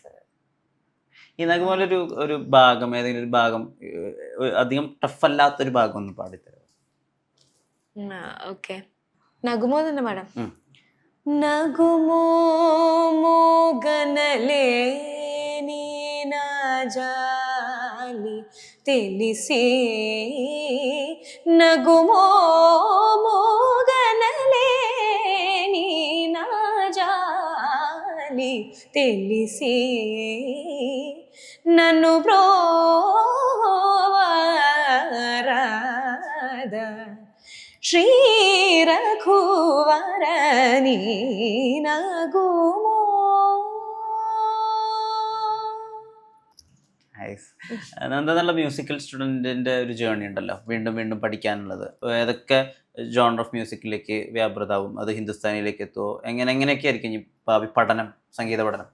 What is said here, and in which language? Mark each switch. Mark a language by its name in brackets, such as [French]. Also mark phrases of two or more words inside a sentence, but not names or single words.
[Malayalam] ഇതുപോലെ ഒരു ഭാഗം, ഏതെങ്കിലും ഒരു ഭാഗം അധികം ടഫ് അല്ലാത്തൊരു ഭാഗം ഒന്ന് പാടിത്തരാം. ഓക്കെ, നഗുമോ തന്നെ പാടാം. [Telugu] నగుమో మోగనలే నీనాజాలి తెలిసి నగుమో మోగనలే నీనాజాలి తెలిసి నన్ను బ్రోవరాద శ్రీ రఘువర నీ నగుమో. [Malayalam] നല്ല മ്യൂസിക്കൽ സ്റ്റുഡൻറ്റിൻ്റെ ഒരു ജേർണി ഉണ്ടല്ലോ, വീണ്ടും വീണ്ടും പഠിക്കാനുള്ളത്. ഏതൊക്കെ [English] genre of [Malayalam] മ്യൂസിക്കിലേക്ക് വ്യാപൃതാവും? അത് ഹിന്ദുസ്ഥാനിയിലേക്ക് എത്തുമോ? എങ്ങനെയൊക്കെ ആയിരിക്കും ഈ ഭാവി പഠനം, സംഗീത പഠനം?